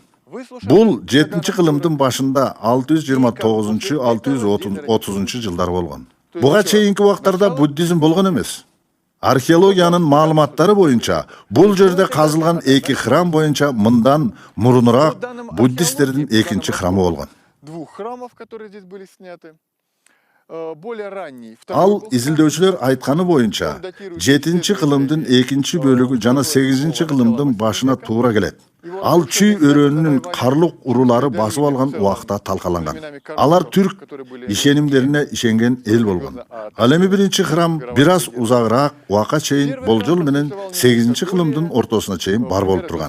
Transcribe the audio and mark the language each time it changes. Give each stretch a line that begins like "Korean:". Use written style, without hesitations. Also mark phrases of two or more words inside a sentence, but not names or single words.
Kyrgyz: Бул 7-кылымдын башында 629-630 жылдар болгон. Буга чейинки убактарда буддизм болгон эмес. Археологиянын маалыматтары боюнча бул жерде казылган 2 храм боюнча мындан мурунураак буддисттердин экинчи храмы болгон.
Russian: Двух храмов, которые здесь были сняты. Более ранний.
Kyrgyz: Ал изилдөөчүлөр айтканы боюнча 7-кылымдын экинчи бөлүгү жана 8-кылымдын башына туура келет. Ал Чүй өрөөнүнүн карлук урулары басып алган убакта талкаланган. Алар түрк ишенимдерине ишенген эл болгон. Ал эми биринчи храм бир аз узагыраак убакка чейин болжол менен 8-кылымдын ортосуна чейин бар болуп турган.